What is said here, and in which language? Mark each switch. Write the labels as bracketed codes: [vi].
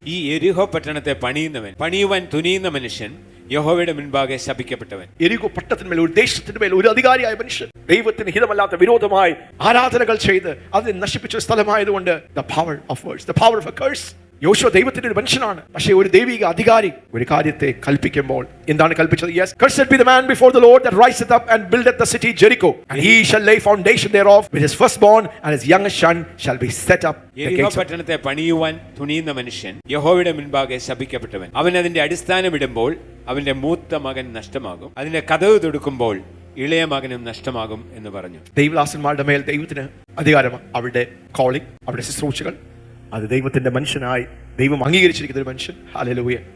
[ml] ഈ യെരിഹോ പട്ടണത്തെ പണിയുവാൻ തുനിയുന്ന മനുഷ്യൻ യഹോവയുടെ മുൻപാകെ ശപിക്കപ്പെട്ടവൻ. എരികോ പട്ടണത്തിന്മേൽ, ഒരു ദേശത്തിന്മേൽ ഒരു അധികാരിയായ മനുഷ്യൻ ദൈവത്തിന് ഹിതമല്ലാത്ത വിരോധമായി ആരാധനകൾ ചെയ്ത് അതിനെ നശിപ്പിച്ച സ്ഥലമായതുകൊണ്ട് [en] the power of words, the power of a curse. [ml] യോശുവ ദൈവത്തിന്റെ ഒരു മനുഷ്യനാണ്. പക്ഷേ ഒരു ദൈവിക അധികാരി ഒരു കാര്യത്തെ കൽപ്പിക്കുമ്പോൾ എന്താണ് കൽപ്പിച്ചത്? [en] Yes, cursed be the man before the Lord that riseth up and buildeth the city Jericho, and he shall lay foundation thereof with his firstborn, and his youngest son shall be set up. [ml] യെരിഹോ പട്ടണത്തെ പണിയുവാൻ തുനിയുന്ന മനുഷ്യൻ യഹോവയുടെ മുൻപാകെ ശപിക്കപ്പെട്ടവൻ. അവൻ അതിന്റെ അടിസ്ഥാനമിടുമ്പോൾ അവന്റെ മൂത്ത മകൻ നഷ്ടമാകും, അതിന്റെ കതവ് തൊടുക്കുമ്പോൾ ഇളയ മകനും നഷ്ടമാകും എന്ന് പറഞ്ഞു. ദൈവദാസന്മാരുടെ മേൽ ദൈവത്തിന് അധികാരമാണ്. അവരുടെ കോളിംഗ്, അവരുടെ ശുശ്രൂഷകൾ, അത് ദൈവത്തിന്റെ മനുഷ്യനായി ദൈവം അംഗീകരിച്ചിരിക്കുന്ന ഒരു മനുഷ്യൻ. ഹല്ലേലൂയ.